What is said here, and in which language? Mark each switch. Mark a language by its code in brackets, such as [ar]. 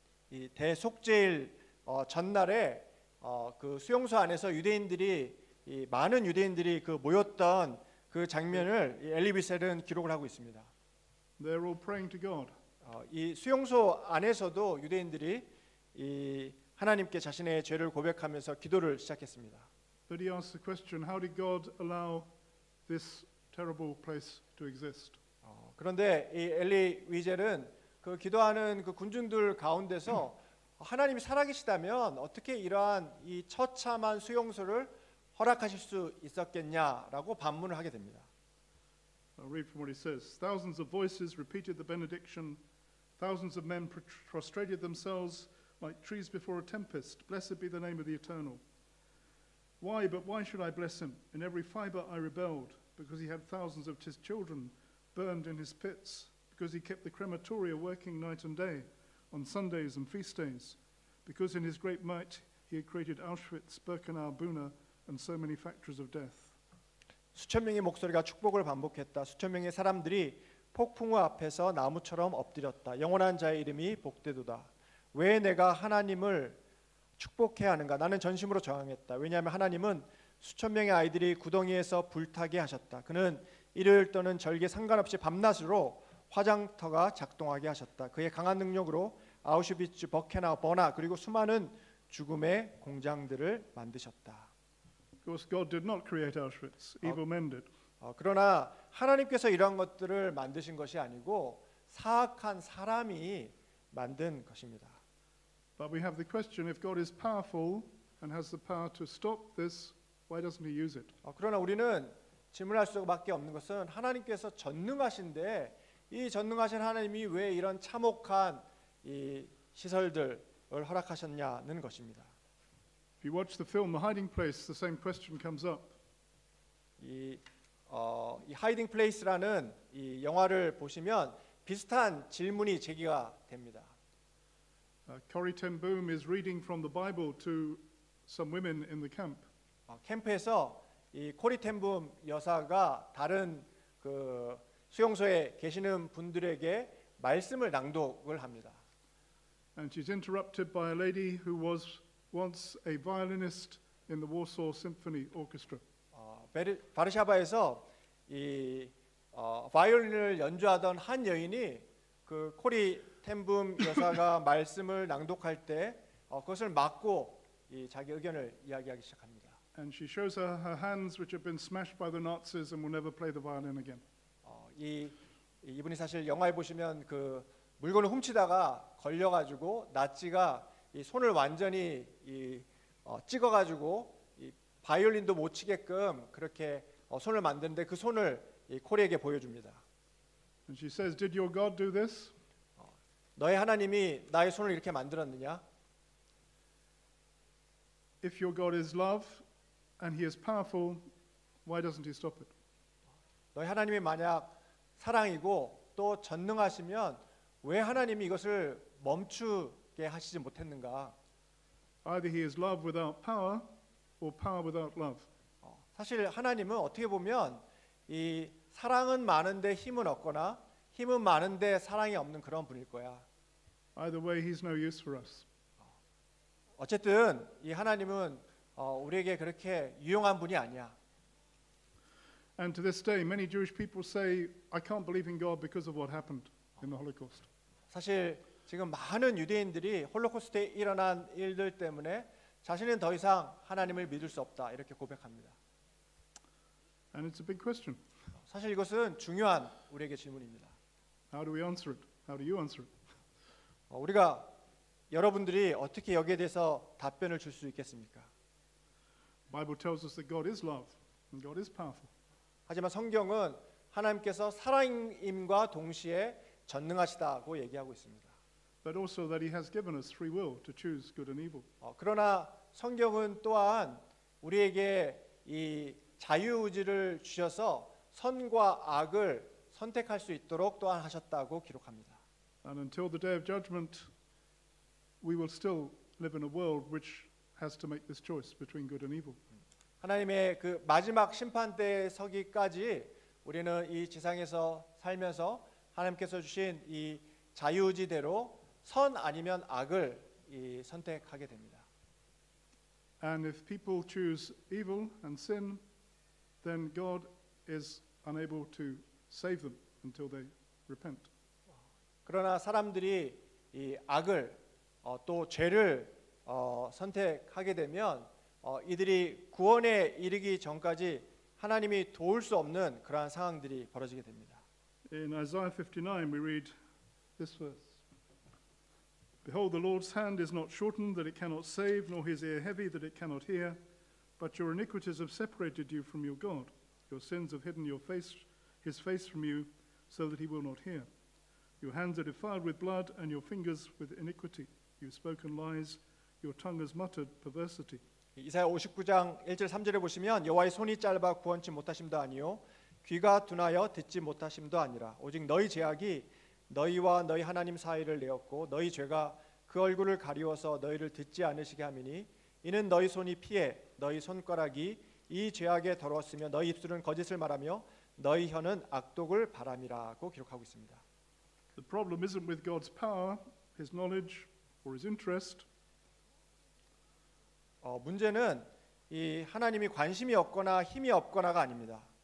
[ko] 이 대속죄일 전날에 그 수용소 안에서 유대인들이 많은 유대인들이 그 모였던 그 장면을 엘리 비셀은 기록을 하고 있습니다. [en] They're all praying to God. [ko] 이 수용소 안에서도 유대인들이 이 하나님께 자신의 죄를 고백하면서 기도를 시작했습니다. [en] But he asks the question: How did God allow this terrible place to exist? [ko] 그런데 이 엘리 위젤은 그 기도하는 그 군중들 가운데서 하나님이 살아계시다면 어떻게 이러한 이 처참한 수용소를 허락하실 수 있었겠냐라고 반문을 하게 됩니다. [en] I'll read from what he says. Thousands of voices repeated the benediction. Thousands of men prostrated themselves like trees before a tempest. Blessed be the name of the Eternal. Why, but why should I bless him? In every fiber I rebelled, because he had thousands of his children burned in his pits, because he kept the crematoria working night and day, on Sundays and feast days, because in his great might he had created Auschwitz, Birkenau, Buna, and so many factories of death. [ko] 수천 명의 목소리가 축복을 반복했다. 수천 명의 사람들이 폭풍우 앞에서 나무처럼 엎드렸다. 영원한 자의 이름이 복되도다. 왜 내가 하나님을 축복해야 하는가? 나는 전심으로 저항했다. 왜냐하면 하나님은 수천 명의 아이들이 구덩이에서 불타게 하셨다. 그는 일요일 또는 절기 상관없이 밤낮으로 화장터가 작동하게 하셨다. 그의 강한 능력으로 아우슈비츠, 버케나우, 버나 그리고 수많은 죽음의 공장들을 만드셨다. [en] Of course, God did not create Auschwitz. Evil men did. [ko] 그러나 하나님께서 이러한 것들을 만드신 것이 아니고 사악한 사람이 만든 것입니다. [en] But we have the question: if God is powerful and has the power to stop this, why doesn't he use it? [ko] 그러나 우리는 질문할 수밖에 없는 것은 하나님께서 전능하신데 이 전능하신 하나님이 왜 이런 참혹한 이 시설들을 허락하셨냐는 것입니다. [en] If you watch the film The Hiding Place, the same question comes up. [ko] 이 하이딩 플레이스라는 이 영화를 보시면 비슷한 질문이 제기가 됩니다. [en] Corrie ten Boom is reading from the Bible to some women in the camp. [ko] 캠프에서 이 코리 텐붐 여사가 다른 그 수용소에 계시는 분들에게 말씀을 낭독을 합니다. [en] And she's interrupted by a lady who was once a violinist in the Warsaw Symphony Orchestra. [ko] 바르샤바에서 이 바이올린을 연주하던 한 여인이 그 코리 텐붐 여사가 말씀을 낭독할 때 그것을 막고 이 자기 의견을 이야기하기 시작합니다. [en] And she shows her hands, which have been smashed by the Nazis, and will never play the violin again. [ko] 이분이 사실 영화에 보시면 그 물건을 훔치다가 걸려가지고 나치가 이 손을 완전히 찍어가지고 이 바이올린도 못 치게끔 그렇게 손을 만드는데 그 손을 이 코리에게 보여줍니다. [en] And she says, "Did your God do this?" [ko] 너의 하나님이 나의 손을 이렇게 만들었느냐? [en] If your God is love and he is powerful, why doesn't he stop it? [ko] 너희 하나님이 만약 사랑이고 또 전능하시면 왜 하나님이 이것을 멈추게 하시지 못했는가? [en] Either he is love without power or power without love. [ko] 사실 하나님은 어떻게 보면 이 사랑은 많은데 힘은 없거나 힘은 많은데 사랑이 없는 그런 분일 거야. [en] Either way, he's no use for us. [ko] 어쨌든 이 하나님은 우리에게 그렇게 유용한 분이 아니야. [en] And to this day, many Jewish people say, "I can't believe in God because of what happened in the Holocaust." [ko] 사실 지금 많은 유대인들이 홀로코스트에 일어난 일들 때문에 자신은 더 이상 하나님을 믿을 수 없다 이렇게 고백합니다. [en] And it's a big question. [ko] 사실 이것은 중요한 우리에게 질문입니다. [en] How do we answer it? How do you answer it? [ko] 우리가 여러분들이 어떻게 여기에 대해서 답변을 줄 수 있겠습니까? [en] The Bible tells us that God is love and God is powerful. [ko] 하지만 성경은 하나님께서 사랑임과 동시에 전능하시다고 얘기하고 있습니다. [en] But also that He has given us free will to choose good and evil. [ko] 그러나 성경은 또한 우리에게 이 자유의지를 주셔서 선과 악을 선택할 수 있도록 또한 하셨다고 기록합니다. [en] And until the day of judgment, we will still live in a world which has to make this choice between good and evil. [ko] 하나님의 그 마지막 심판 때에 서기까지 우리는 이 지상에서 살면서 하나님께서 주신 이 자유의지대로 선 아니면 악을 선택하게 됩니다. [en] And if people choose evil and sin, then God is unable to save them until they repent. [ko] 그러나 사람들이 이 악을 또 죄를 선택하게 되면 이들이 구원에 이르기 전까지 하나님이 도울 수 없는 그러한 상황들이 벌어지게 됩니다. [en] In Isaiah 59 we read this verse. Behold, the Lord's hand is not shortened that it cannot save, nor his ear heavy that it cannot hear. But your iniquities have separated you from your God. Your sins have hidden his face from you, so that he will not hear. Your hands are defiled with blood, and your fingers with iniquity. You've spoken lies, your tongue has muttered perversity. [ko] 이사야 59장 1절 3절에 보시면 여호와의 손이 짧아 구원치 못하심도 아니요 귀가 둔하여 듣지 못하심도 아니라 오직 너희 죄악이 너희와 너희 하나님 사이를 내었고 너희 죄가 그 얼굴을 가리워서 너희를 듣지 않으시게 함이니 이는 너희 손이 피해 너희 손가락이 이 죄악에 더러웠으며 너희 입술은 거짓을 말하며 너희 혀는 악독을 바람이라고 기록하고 있습니다. [en] The problem isn't with God's power, his knowledge, or his interest. [ko] 문제는 이 하나님이 관심이 없거나 힘이 없거나가 아닙니다.